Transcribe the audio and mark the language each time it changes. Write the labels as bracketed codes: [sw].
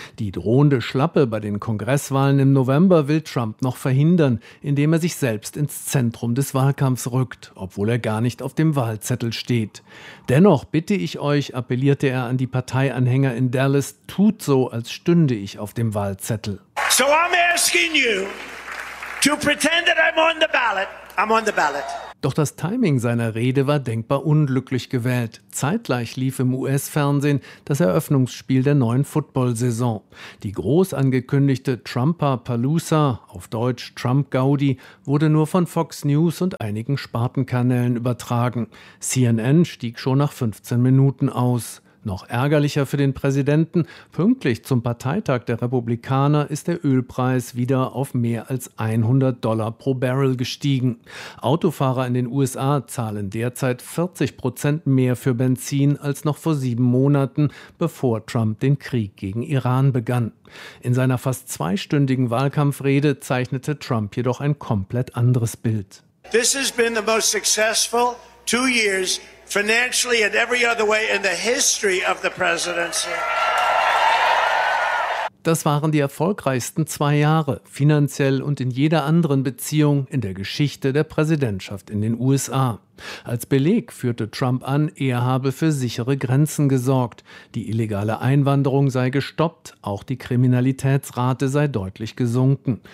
[de] Die drohende Schlappe bei den Kongresswahlen im November will Trump noch verhindern, indem er sich selbst ins Zentrum des Wahlkampfs rückt, obwohl er gar nicht auf dem Wahlzettel steht. Dennoch bitte ich euch, appellierte er an die Parteianhänger in Dallas, tut so, als stünde ich auf dem Wahlzettel. [en] So I'm asking you to pretend that I'm on the ballot. I'm on the ballot. [de] Doch das Timing seiner Rede war denkbar unglücklich gewählt. Zeitgleich lief im US-Fernsehen das Eröffnungsspiel der neuen Football-Saison. Die groß angekündigte Trumpa-Palooza, auf Deutsch Trump-Gaudi, wurde nur von Fox News und einigen Spartenkanälen übertragen. CNN stieg schon nach 15 Minuten aus. Noch ärgerlicher für den Präsidenten, pünktlich zum Parteitag der Republikaner ist der Ölpreis wieder auf mehr als $100 pro Barrel gestiegen. Autofahrer in den USA zahlen derzeit 40% mehr für Benzin als noch vor 7 Monaten, bevor Trump den Krieg gegen Iran begann. In seiner fast 2-stündigen Wahlkampfrede zeichnete Trump jedoch ein komplett anderes Bild. [en] This has been the most successful 2 years financially and every other way in the history of the presidency. [de] Das waren die erfolgreichsten 2 Jahre, finanziell und in jeder anderen Beziehung in der Geschichte der Präsidentschaft in den USA. Als Beleg führte Trump an, er habe für sichere Grenzen gesorgt. Die illegale Einwanderung sei gestoppt, auch die Kriminalitätsrate sei deutlich gesunken.